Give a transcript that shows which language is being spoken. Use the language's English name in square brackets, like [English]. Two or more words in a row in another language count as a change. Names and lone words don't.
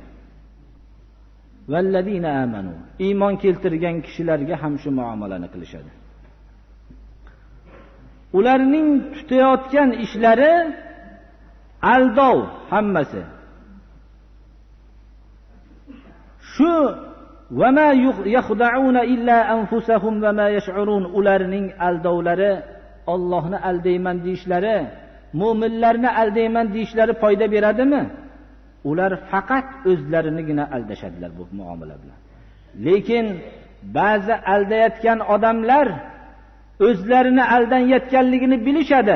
[Arabic] والذين آمنوا, [Uzbek] iymon keltirgan kishilarga ham shu muomalani qilishadi. Ularning tutayotgan ishlari aldov hammasi. Shu [Arabic] وما يخدعون إلا أنفسهم وما يشعرون, [Uzbek] ularning aldovlari, Allohni aldayman deyishlari, mu'minlarni aldayman deyishlari foyda beradimi? Ular faqat o'zlarinigina aldashadilar bu muomala bilan. Lekin ba'zi aldayotgan odamlar o'zlarini aldanayotganligini bilishadi.